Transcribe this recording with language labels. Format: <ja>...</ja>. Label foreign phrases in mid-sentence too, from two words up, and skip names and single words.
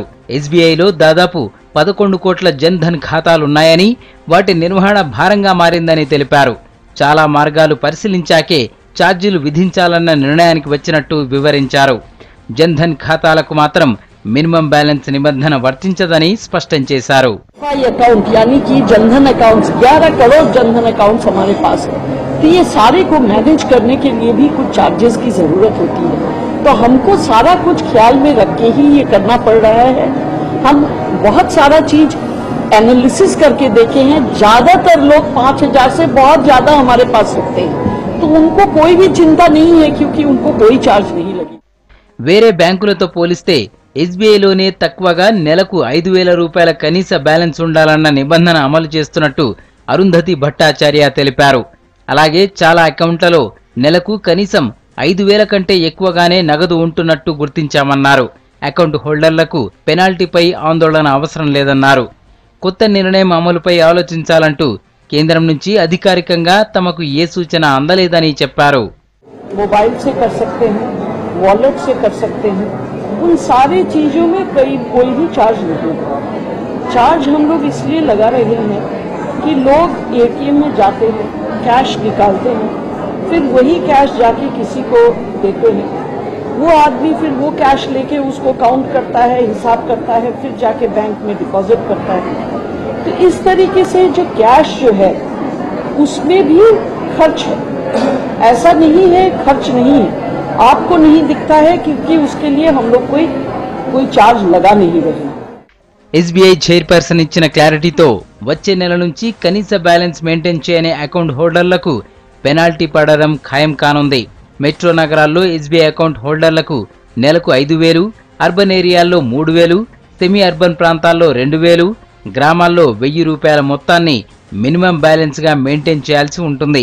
<te>ఎస్బీఐలో దాదాపు 11 కోట్ల జన్ధన్ ఖాతాలున్నాయని, వాటి నిర్వహణ భారంగా మారిందని తెలిపారు. చాలా మార్గాలు పరిశీలించాకే ఛార్జీలు విధించాలన్న నిర్ణయానికి వచ్చినట్టు వివరించారు. జన్ధన్ ఖాతాలకు మాత్రం</te> <en>minimum balance</en> <te>నిబంధన వర్తించదని స్పష్టం చేశారు.</te> <hi>अकाउंट यानी कि जनधन अकाउंट्स 11 करोड़ जनधन अकाउंट्स हमारे पास है, तो ये सारे को मैनेज करने के लिए भी कुछ चार्जेस की जरूरत होती है, तो हमको सारा कुछ ख्याल में रख के ही ये करना पड़ रहा है. हम बहुत सारा चीज एनालिसिस करके देखे हैं. ज्यादातर लोग 5000 से बहुत ज्यादा हमारे पास रखते हैं, तो उनको कोई भी चिंता नहीं है क्योंकि उनको कोई चार्ज नहीं लगी.</hi> <te>వేరే బ్యాంకులతో పోలిస్తే ఎస్బీఐలోనే తక్కువగా నెలకు 5,000 రూపాయల కనీస బ్యాలెన్స్ ఉండాలన్న నిబంధన అమలు చేస్తున్నట్టు అరుంధతి భట్టాచార్య తెలిపారు. అలాగే చాలా అకౌంట్లలో నెలకు కనీసం 5,000 కంటే ఎక్కువగానే నగదు ఉంటున్నట్టు గుర్తించామన్నారు. అకౌంట్ హోల్డర్లకు పెనాల్టీపై ఆందోళన అవసరం లేదన్నారు. కొత్త నిర్ణయం అమలుపై ఆలోచించాలంటూ కేంద్రం నుంచి అధికారికంగా తమకు ఏ సూచన అందలేదని చెప్పారు.</te> <hi>मोबाइल से कर सकते हैं, वॉलेट से कर सकते हैं, उन सारी चीजों में कोई भी चार्ज नहीं है. चार्ज हम लोग इसलिए लगा रहे हैं कि लोग एटीएम में जाते हैं, कैश निकालते हैं, फिर वही कैश जाके किसी को देते हैं. वो आदमी फिर वो कैश लेके उसको काउंट करता है, हिसाब करता है, फिर जाके बैंक में डिपॉजिट करता है. तो इस तरीके से जो कैश जो है उसमें भी खर्च है. ऐसा नहीं है खर्च नहीं है, आपको नहीं दिखता है क्योंकि उसके लिए हम लोग कोई चार्ज लगा नहीं रहे.</hi> <te>ఎస్బీఐ చైర్పర్సన్ ఇచ్చిన క్లారిటీతో వచ్చే నెల నుంచి కనీస</te> <en>balance maintain</en> <te>చేయని అకౌంట్ హోల్డర్లకు పెనాల్టీ పడడం ఖాయం కానుంది. మెట్రో నగరాల్లో ఎస్బీఐ అకౌంట్ హోల్డర్లకు నెలకు 5,000, అర్బన్ ఏరియాల్లో 3,000,</te> <en>semi urban</en> <te>ప్రాంతాల్లో 2,000, గ్రామాల్లో 1,000 రూపాయల మొత్తాన్ని</te> <en>minimum balance</en> <te>గా మెయింటైన్ చేయాల్సి ఉంటుంది.</te>